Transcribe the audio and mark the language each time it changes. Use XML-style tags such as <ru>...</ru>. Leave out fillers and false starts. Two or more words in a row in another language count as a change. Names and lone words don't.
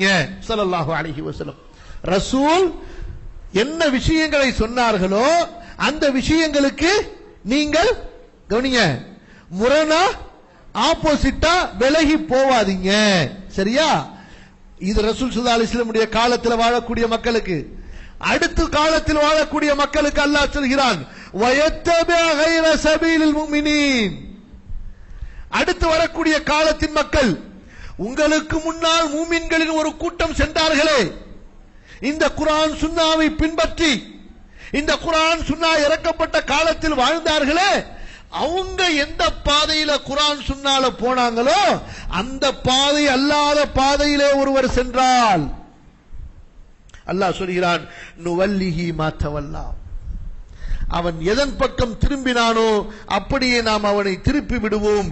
<ar>صلى الله عليه وسلم</ar> <ta>ரசூல் என்ன விஷயங்களை சொன்னார்களோ அந்த விஷயங்களுக்கு நீங்கள் கவனிங்க, முரணா ஆப்போசிட்டா விலகி போவாதீங்க. சரியா? இது ரசூல்</ta> <ar>صلى الله عليه وسلم</ar> <ta>காலத்தில் வாழக்கூடிய மக்களுக்கு. அடுத்த காலத்தில் வாழக்கூடிய மக்களுக்கு அல்லாஹ் சொல்கிறான்,</ta> <ar>ويتبع غير سبيل المؤمنين.</ar> <ta>அடுத்து வரக்கூடிய காலத்தின் மக்கள், உங்களுக்கு முன்னால் மூமின்களின் ஒரு கூட்டம் சென்றார்களே, இந்த குர்ஆன் சுன்னாவை பின்பற்றி, இந்த குர்ஆன் சுன்னா இறக்கப்பட்ட காலத்தில் வாழ்ந்தார்களே, அவங்க எந்த பாதையில குர்ஆன் சுன்னால போனாங்களோ அந்த பாதை அல்லாத பாதையிலே ஒருவர் சென்றால் அல்லாஹ் சொல்கிறான்,</ta> <ar>نوله ما تولى,</ar> <ta>அவன் எதன் பக்கம் திரும்பினானோ அப்படியே நாம் அவனை திருப்பி விடுவோம்.</ta>